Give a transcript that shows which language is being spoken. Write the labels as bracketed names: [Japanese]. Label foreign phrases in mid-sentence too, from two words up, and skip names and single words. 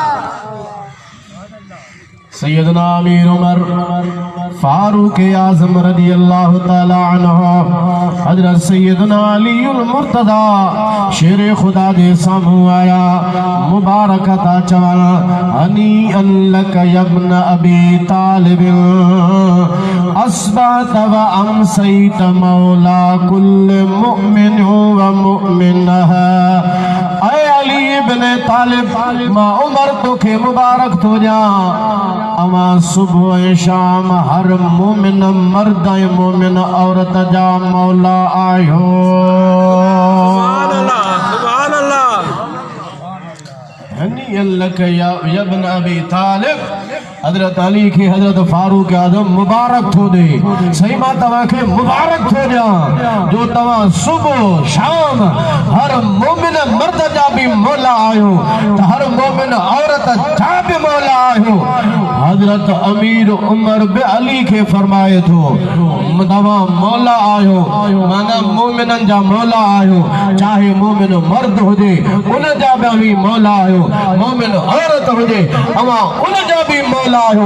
[Sindhi] सैयदना अमीर उमर फारूक आज़म [Arabic] رضي الله تعالى عنه [Sindhi] हज़रत सैयदना अली मुर्तज़ा शेर खुदा जे साम्हूं आया मुबारक था चवनि [Arabic] هنيئا لك يا ابن أبي طالب أصبحت وأمسيت مولى كل مؤمن ومؤمنة. [Sindhi] ऐ अली इब्न तालिब मां उमर तो के मुबारक तो जा अमा सुबह शाम हर मोमिन मर्द ऐं मोमिन औरत जा मौला आयो। [Arabic] سبحان الله، سبحان الله. [Sindhi] इब्न अबी तालिब हजरत अली के हजरत फारूक आजम मुबारक थो दे। सही मां तव्हां खे मुबारक थो ॾियां जो तव्हां सुबह शाम हर मोमिन मर्द जा भी मौला आयो त हर मोमिन औरत जा भी मौला आयो। हजरत अमीर उमर बि अली के फरमाए थो तव्हां मौला आयो माना मोमिनन जा मौला आयो, चाहे मोमिन मर्द हुजे उन जा भी मौला आयो, मोमिन औरत हुजे अवां उन जा भी मौला आयो।